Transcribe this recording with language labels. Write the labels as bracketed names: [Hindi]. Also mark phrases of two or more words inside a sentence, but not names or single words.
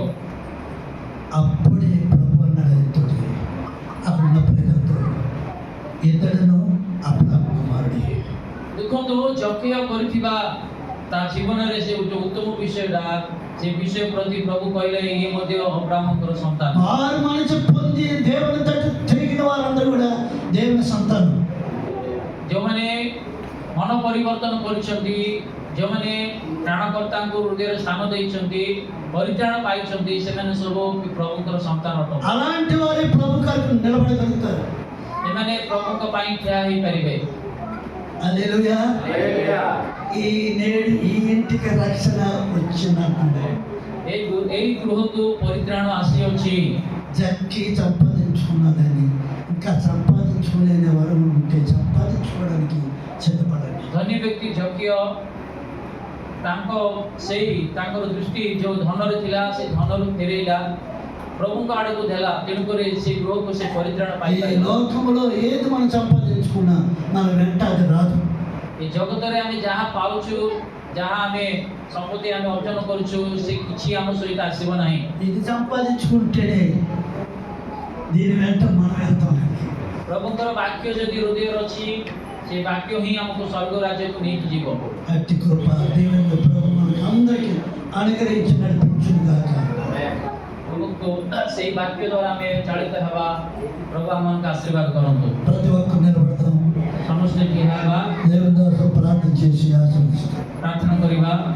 [Telugu] అప్పుడే ప్రభు అన్నాడు ఆయనతో, అప్పుడున్న ప్రజలతో, ఇతడును అబ్రాహాము కుమారుడే. [Odia] ଦେଖନ୍ତୁ ଯକ୍ଷୟ କରିଥିବା ତା ଜୀବନରେ ସେ ଯୋଉ ଉତ୍ତମ ବିଷୟଟା ସେ ବିଷୟ ପ୍ରତି ପ୍ରଭୁ କହିଲେ ଇଏ ମଧ୍ୟ ଅବ୍ରାହ୍ମଙ୍କର ସନ୍ତାନ। [Telugu] మారు మనసు పొంది దేవుని తట్టు తిరిగిన వారందరూ కూడా దేవుని సంతానం. [Odia] ଯେଉଁମାନେ ମନ ପରିବର୍ତ୍ତନ କରିଛନ୍ତି, ଯେଉଁମାନେ ପ୍ରାଣକର୍ତ୍ତାଙ୍କୁ ହୃଦୟରେ ସ୍ଥାନ ଦେଇଛନ୍ତି, ପରିତ୍ରାଣ ପାଇଛନ୍ତି, ସେମାନେ ସବୁ ପ୍ରଭୁଙ୍କର ସନ୍ତାନ ଅଟନ୍ତି। [Telugu] అలాంటి వారి ప్రభు కొరకు నిలబడగలుగుతారు. [Odia] ଏମାନେ ପ୍ରଭୁଙ୍କ ପାଇଁ ଠିଆ ହେଇପାରିବେ। [Telugu] హల్లెలూయా. ఈ నేడు ఈ ఇంటికి రక్షణ వచ్చినప్పుడు [Odia] ଏଇ ଗୃହକୁ ପରିତ୍ରାଣ ଆସିଅଛି। [Telugu] జక్కి సంపాదించుకున్నదని ఇంకా సంపాదించుకోలేని వరం ఉంటే సంపాదించుకోవడానికి సిద్ధపడండి. [Odia] ଧନୀ ବ୍ୟକ୍ତି ଯଜ୍ଞ ତାଙ୍କର ଦୃଷ୍ଟି ଯେଉଁ ଧନରେ ଥିଲା ସେ ଧନରୁ ଫେରେଇଲା, ପ୍ରଭୁଙ୍କ ଆଡ଼କୁ ଦେଲା, ତେଣୁକରି ସେ ଗୃହକୁ ସେ ପରିତ୍ରାଣ ఈ ପାଇପାରିଲା। [Telugu] లోకంలో ఏది మనం సంపాదించుకున్నా మన వెంట అది రాదు. [Odia] ଏ ଜଗତରେ ଆମେ ଯାହା ପାଉଛୁ, ଯାହା ଆମେ ସମ୍ପତ୍ତି ଆମେ ଅର୍ଜନ କରୁଛୁ, ସେ କିଛି ଆମ ସହିତ ଆସିବ ନାହିଁ। [Telugu] ఇది సంపాదించుకుంటేనే దీని వెంట మనం వెళ్తాం. [Odia] ପ୍ରଭୁଙ୍କର ବାକ୍ୟ ଯଦି ହୃଦୟରେ ଅଛି, ସେ ବାକ୍ୟ ହିଁ ଆମକୁ ସ୍ୱର୍ଗ ରାଜ୍ୟକୁ ନେଇକି ଯିବ। [Telugu] అట్టి కృప దేవుని ప్రభు మనకు అందరికీ అనుగ్రహించి నడిపించును గాక. [Odia] ପ୍ରଭୁଙ୍କୁ ସେଇ ବାକ୍ୟ ଦ୍ୱାରା ଆମେ ଚାଳିତ ହେବା। ପ୍ରଭୁ ଆମମାନଙ୍କୁ ଆଶୀର୍ବାଦ କରନ୍ତୁ। [Telugu] ప్రతి ఒక్కరు నిలబడతాం. [Odia] ସମସ୍ତେ ଠିଆ ହେବା, [Telugu] దేవుని ద్వారా ప్రార్థన చేసి ఆశీర్వదిస్తాం. [Odia] ପ୍ରାର୍ଥନା କରିବା।